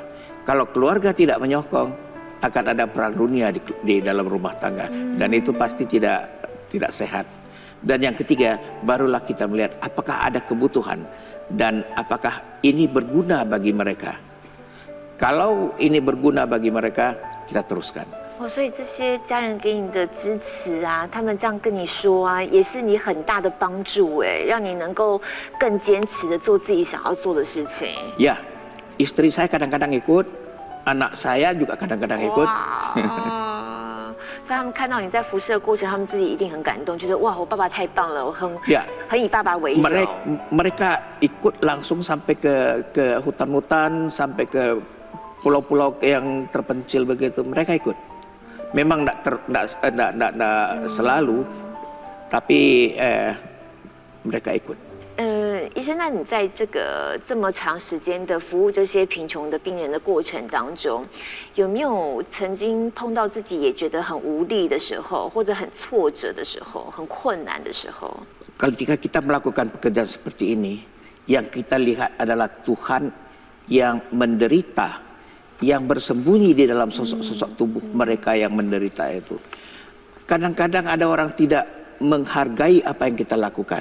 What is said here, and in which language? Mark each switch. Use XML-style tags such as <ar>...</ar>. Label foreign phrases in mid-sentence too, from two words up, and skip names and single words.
<id>Kalau keluarga tidak menyokong, akan ada perang dunia di dalam rumah tangga. Dan itu pasti tidak sehat. Dan yang ketiga, barulah kita melihat apakah ada kebutuhan dan apakah ini berguna bagi mereka. Kalau ini berguna bagi mereka, kita teruskan.</id> <zh>哦，所以这些家人给你的支持啊，他们这样跟你说啊，也是你很大的帮助哎，让你能够更坚持的做自己想要做的事情。</zh> <id>Ya, istri saya kadang-kadang ikut, anak saya juga kadang-kadang ikut.</id> <zh>哇，在他们看到你在服侍的过程，他们自己一定很感动，觉得哇，我爸爸太棒了，我很以爸爸为荣。</zh> <id>Mereka ikut langsung sampai ke hutan-hutan, sampai ke pulau-pulau yang terpencil begitu. Mereka ikut. Memang tidak selalu, tapi mereka ikut.</id> <zh>医生，那你在这么长时间的服务这些贫穷的病人的过程当中，有没有曾经碰到自己也觉得很无力的时候，或者很挫折的时候，很困难的时候？</zh> <id>Ketika kita melakukan pekerjaan seperti ini, yang kita lihat adalah Tuhan yang menderita, yang bersembunyi di dalam sosok-sosok tubuh mereka yang menderita itu. Kadang-kadang ada orang tidak menghargai apa yang kita lakukan.</id>